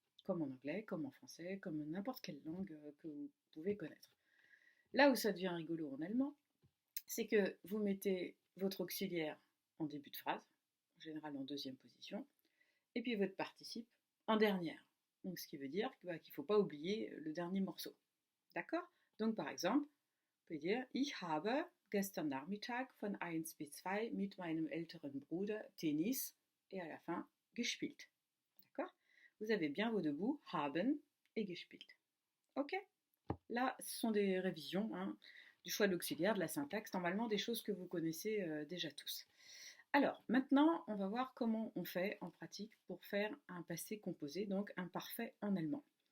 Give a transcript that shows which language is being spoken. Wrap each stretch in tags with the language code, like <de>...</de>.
<fr>Comme en anglais, comme en français, comme n'importe quelle langue que vous pouvez connaître. Là où ça devient rigolo en allemand, c'est que vous mettez votre auxiliaire en début de phrase, en général en deuxième position, et puis votre participe en dernière. Donc ce qui veut dire qu'il ne faut pas oublier le dernier morceau. D'accord? Donc par exemple, vous pouvez dire</fr> <de>Ich habe gestern Nachmittag von 1 bis 2 mit meinem älteren Bruder Tennis</de> <fr>et à la fin</fr> <de>gespielt.</de> <fr>D'accord? Vous avez bien vos deux bouts, haben et gespielt. Ok? Là, ce sont des révisions du choix de l'auxiliaire, de la syntaxe, normalement des choses que vous connaissez déjà tous. Alors, maintenant, on va voir comment on fait en pratique pour faire un passé composé, donc un parfait en allemand.</fr>